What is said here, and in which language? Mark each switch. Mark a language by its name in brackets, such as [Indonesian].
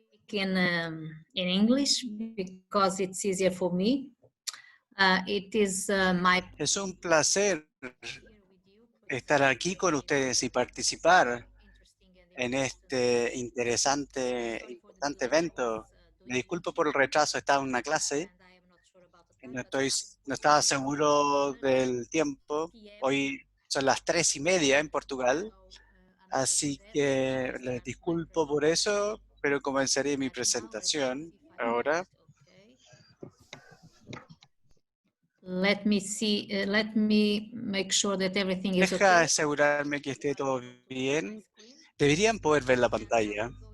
[English] In English because it's easier for me. It is my [Spanish] Es un placer estar aquí con ustedes y participar en este importante evento. Me disculpo por el retraso, estaba en una clase y no estaba seguro del tiempo. Hoy son las 3:30 en Portugal, así que les disculpo por eso, pero comenzaré mi presentación ahora. [English] Let me make sure that everything is [Spanish] Deja [English] okay. [Spanish] asegurarme que esté todo bien. Deberían poder ver la pantalla.